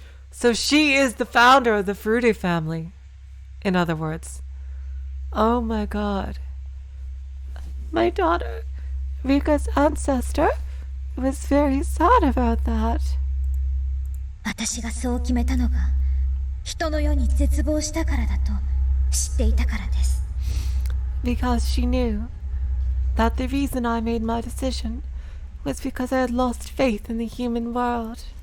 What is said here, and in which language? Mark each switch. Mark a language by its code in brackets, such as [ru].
[en] So she is the founder of the Furude family, in other words. Oh my god. My daughter, Rika's ancestor, was very sad about that. [ja] 私がそう決めたのが人の世に絶望したからだと知っていたからです [en] Because she knew that the reason I made my decision was because I had lost faith in the human world.